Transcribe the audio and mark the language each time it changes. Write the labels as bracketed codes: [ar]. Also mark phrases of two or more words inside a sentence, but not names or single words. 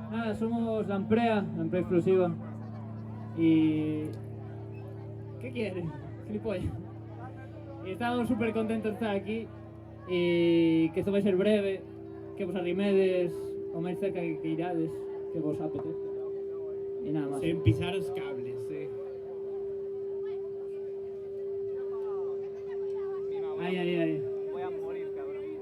[es] Nada, somos la Amprea Exclusiva. Y... ¿qué quieres? Gilipollas. Y estamos súper contentos de estar aquí. Y que esto [gl] vai ser breve. Que vos arrimedes o máis cerca que irades. Que vos apetezca. E nada máis. Sen pisar os cables, [es] Ahí. Voy a morir, cabrón.